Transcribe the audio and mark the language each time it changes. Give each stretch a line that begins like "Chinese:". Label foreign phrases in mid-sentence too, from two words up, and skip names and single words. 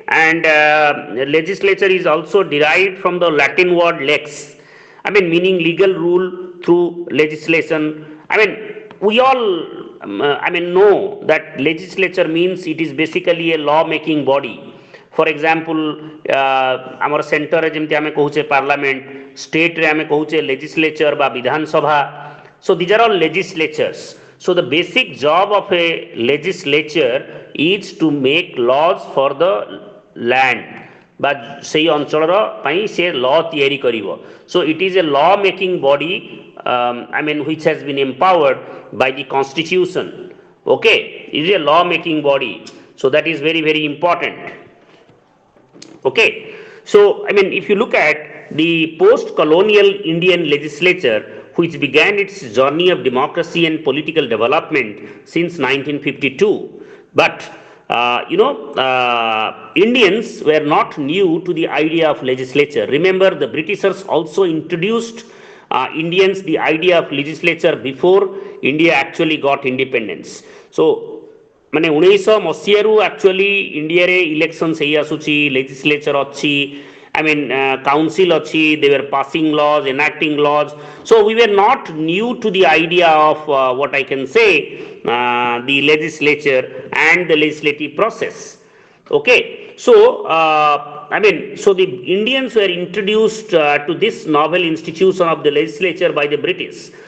English: And legislature is also derived from the Latin word lex. Meaning legal rule through legislation. We all, know that legislature means it is basically a law making body. For example,
Odia: ଆମର ସେଣ୍ଟରରେ ଯେମିତି ଆମେ କହୁଛେ ପାର୍ଲାମେଣ୍ଟ, ଷ୍ଟେଟରେ ଆମେ କହୁଛେ ଲେଜିସ୍ଲେଚର ବା ବିଧାନସଭା.
English: So these are all legislatures. So the basic job of a legislature is to make laws for the land
Odia: ବା ସେଇ ଅଞ୍ଚଳର ପାଇଁ ସେ law ତିଆରି କରିବ.
English: So it is a law making body, which has been empowered by the constitution. Okay, it is a law making body. So that is very, very important. Okay, so if you look at the post-colonial Indian legislature, which began its journey of democracy and political development since 1952, but Indians were not new to the idea of legislature. Remember, the Britishers also introduced Indians the idea of legislature before India actually got independence.
Odia: So ମାନେ 1900 actually ଇଣ୍ଡିଆରେ ଇଲେକ୍ସନ୍ସ ହେଇ ଆସୁଛି, legislature ଅଛି, council ଅଛି,
English: they were passing laws, enacting laws. So we were not new to the idea of what I can say, the legislature and the legislative process. Okay, so so the Indians were introduced to this novel institution of the legislature by the British.